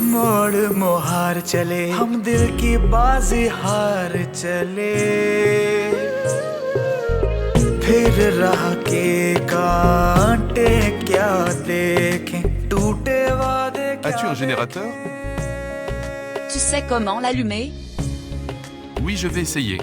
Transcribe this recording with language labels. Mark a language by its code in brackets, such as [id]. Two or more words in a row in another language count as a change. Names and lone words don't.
[hi] मोड़ मोहार चले, हम दिल की बाजी हार चले, फिर राह के कांटे क्या देखें, टूटे वादे क्या [fr] As-tu un générateur? Tu sais comment l'allumer? Oui, je vais essayer.